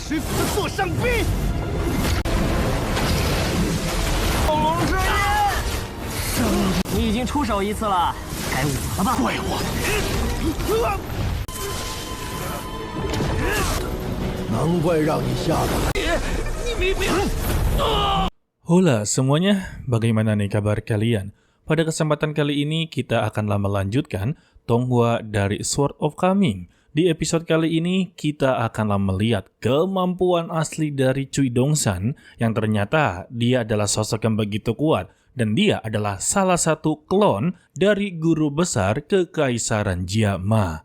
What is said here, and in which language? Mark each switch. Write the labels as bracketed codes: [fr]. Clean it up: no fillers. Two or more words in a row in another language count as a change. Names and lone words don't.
[zh] 水府的座上宾。暴龙之眼，你已经出手一次了，该我了吧？怪我。难怪让你下得来。你明明。 [id] Hola semuanya, bagaimana nih kabar kalian? Pada kesempatan kali ini kita akanlah melanjutkan Tonghua dari Sword of Kami. Di episode kali ini kita akanlah melihat kemampuan asli dari Cui Dongshan yang ternyata dia adalah sosok yang begitu kuat dan dia adalah salah satu klon dari guru besar Kekaisaran Jia Ma.